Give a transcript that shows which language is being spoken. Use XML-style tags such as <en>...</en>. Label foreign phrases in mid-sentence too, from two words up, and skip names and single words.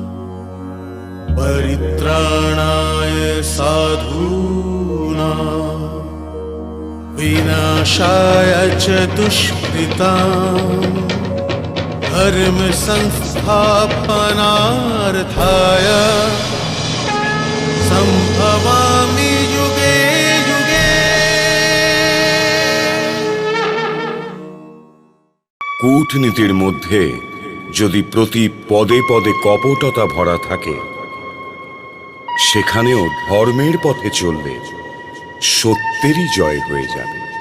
<sa>परित्राणाय साधूनां विनाशाय च दुष्कृताम् धर्म संस्थापनार्थाय संभवामि युगे युगे।</sa> <bn>কূটনীতির মধ্যে যদি প্রতি পদে পদে কপটতা ভরা থাকে, সেখানেও ধর্মের পথে চললে সত্যেরই জয় হয়ে যাবে।</bn>